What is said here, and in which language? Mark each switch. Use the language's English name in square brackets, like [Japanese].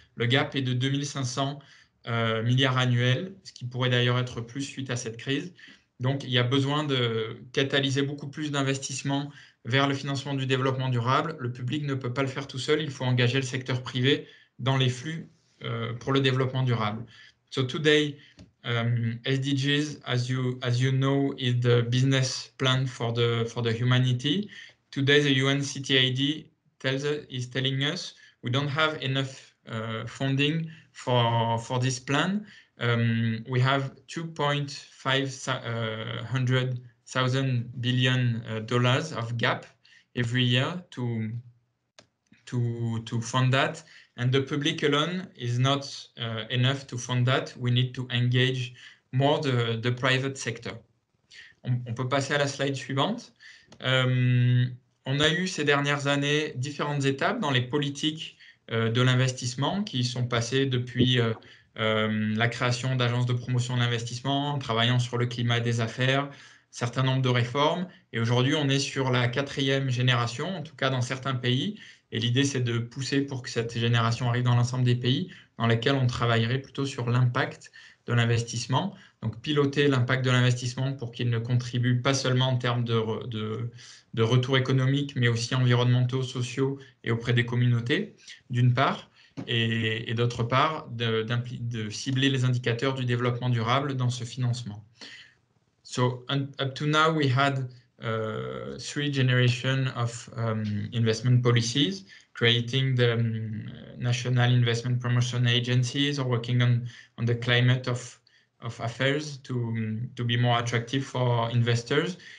[French] Le gap est de 2500 milliards annuels, ce qui pourrait d'ailleurs être plus suite à cette crise. Donc, il y a besoin de catalyser beaucoup plus d'investissements vers le financement du développement durable. Le public ne peut pas le faire tout seul, il faut engager le secteur privé dans les flux pour le développement durable. [English] So today, SDGs, as you know, is the business plan for the humanity. Today, the UNCTAD is telling us we don't have enough funding for this plan. We have 2.5 billion dollars of gap every year to fund that, and the public alone is not enough to fund that. We need to engage more the private sector. [French] On peut passer à la slide suivante. On a eu ces dernières années différentes étapes dans les politiques de l'investissement qui sont passées depuis la création d'agences de promotion de l'investissement, en travaillant sur le climat des affaires, certain nombre de réformes. Et aujourd'hui, on est sur la 4e génération, en tout cas dans certains pays. Et l'idée, c'est de pousser pour que cette génération arrive dans l'ensemble des pays dans lesquels on travaillerait plutôt sur l'impact de l'investissement. Donc, piloter l'impact de l'investissement pour qu'il ne contribue pas seulement en termes de retour économique, mais aussi environnementaux, sociaux et auprès des communautés, d'une part, et d'autre part, de cibler les indicateurs du développement durable dans ce financement. [English] So, up to now, we had 3 generations of investment policies, creating the national investment promotion agencies or working on the climate of affairs to be more attractive for investors.